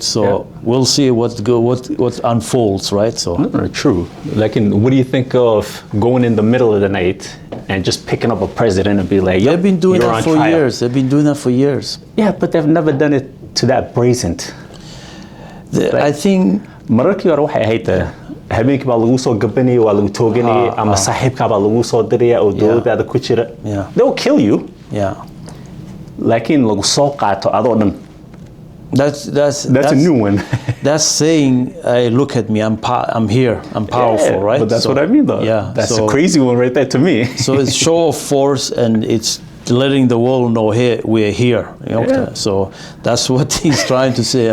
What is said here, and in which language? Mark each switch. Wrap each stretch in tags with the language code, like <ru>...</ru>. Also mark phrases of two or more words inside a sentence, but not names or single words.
<en>So we'll see what unfolds, right? So true. Like, what do you think of going in the middle of the night and just picking up a president and be like, they've been doing that for years. They've been doing that for years. Yeah, but they've never done it to that brazen. I think</en> <so>mararkii hore waxay ahayd habeenkii baa lagu soo gabanayay waa lagu tooganayay ama saaxiibka baa lagu soo diraya oo dowladda ku jira.</so> <en>They will kill you. Yeah.</en> <so>Laakiin lagu soo qaato adoo dhan.</so> <en>That's a new one. That's saying, hey, look at me, I'm here, I'm powerful, right? But that's what I mean, though. Yeah. That's a crazy one right there to me. So it's show of force, and it's letting the world know, hey, we're here. So that's what he's trying to say.</en>